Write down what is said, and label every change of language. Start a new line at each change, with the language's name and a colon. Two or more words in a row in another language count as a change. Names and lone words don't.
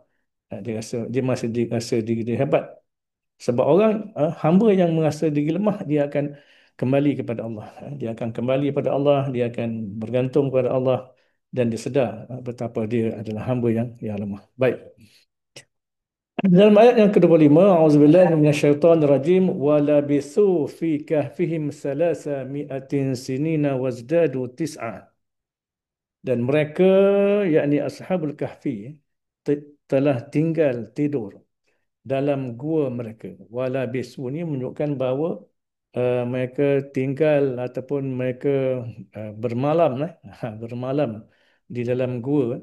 Malay: Dia masih rasa diri dia hebat. Sebab orang hamba yang merasa diri lemah, dia akan kembali kepada Allah. Dia akan kembali kepada Allah, dia akan bergantung kepada Allah dan dia sedar betapa dia adalah hamba yang lemah. Baik. Dalam ayat yang ke-25,
Arabic: أعوذ بالله من الشيطان الرجيم ولبثوا في كهفهم ثلاث مائة سنين وازدادوا تسعا.
Malay: Dan mereka, yakni Ashabul Kahfi, telah tinggal tidur dalam gua mereka. Wala bisu ni menunjukkan bahawa mereka tinggal ataupun mereka bermalam bermalam di dalam gua.